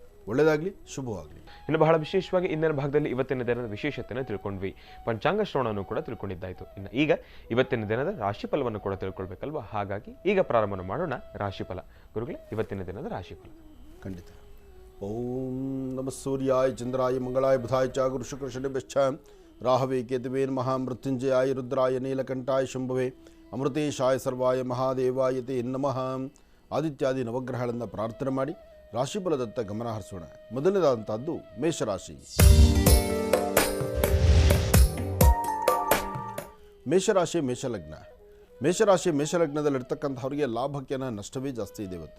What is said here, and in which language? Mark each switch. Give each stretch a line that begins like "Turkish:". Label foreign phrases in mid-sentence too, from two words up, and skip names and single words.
Kannada: ಒಳ್ಳೆಯದಾಗಲಿ, ಶುಭವಾಗಲಿ. ಇನ್ನು ಬಹಳ ವಿಶೇಷವಾಗಿ ಇಂದಿನ ಭಾಗದಲ್ಲಿ ಇವತ್ತಿನ ದಿನದ ವಿಶೇಷತೆಯನ್ನು ತಿಳ್ಕೊಂಡ್ವಿ, ಪಂಚಾಂಗ ಶ್ರವಣವನ್ನು ಕೂಡ ತಿಳ್ಕೊಂಡಿದ್ದಾಯಿತು. ಇನ್ನು ಈಗ ಇವತ್ತಿನ ದಿನದ ರಾಶಿಫಲವನ್ನು ಕೂಡ ತಿಳ್ಕೊಳ್ಬೇಕಲ್ವಾ? ಹಾಗಾಗಿ ಈಗ ಪ್ರಾರಂಭ ಮಾಡೋಣ ರಾಶಿಫಲ. ಗುರುಗಳೇ, ಇವತ್ತಿನ ದಿನದ ರಾಶಿಫಲ. ಖಂಡಿತ.
Sanskrit: ಓಂ ನಮಃ ಸೂರ್ಯಾಯ ಚಂದ್ರಾಯ ಮಂಗಳಾಯ ಬುಧಾಯ ಚ ಗುರು ಶುಕ್ರ ಶನಿಭ್ಯಶ್ಚ ರಾಹವೇ ಕೇತುವೇ ನಮಃ ಮೃತ್ಯುಂಜಯಾಯ ರುದ್ರಾಯ ನೀಲಕಂಠಾಯ ಶಂಭವೇ ಅಮೃತೇಶಾಯ ಸರ್ವಾಯ ಮಹಾದೇವಾಯ ತೇ ನಮಃ.
Kannada: ಆದಿತ್ಯಾದಿ ನವಗ್ರಹಗಳನ್ನು ಪ್ರಾರ್ಥನೆ ಮಾಡಿ ರಾಶಿಫಲದತ್ತ ಗಮನ ಹರಿಸೋಣ. ಮೊದಲನೇದಾದಂಥದ್ದು ಮೇಷರಾಶಿ. ಮೇಷರಾಶಿ ಮೇಷಲಗ್ನ. ಮೇಷರಾಶಿ ಮೇಷಲಗ್ನದಲ್ಲಿರ್ತಕ್ಕಂಥವ್ರಿಗೆ ಲಾಭಕ್ಕಿಂತ ನಷ್ಟವೇ ಜಾಸ್ತಿ ಇದೆ ಇವತ್ತು.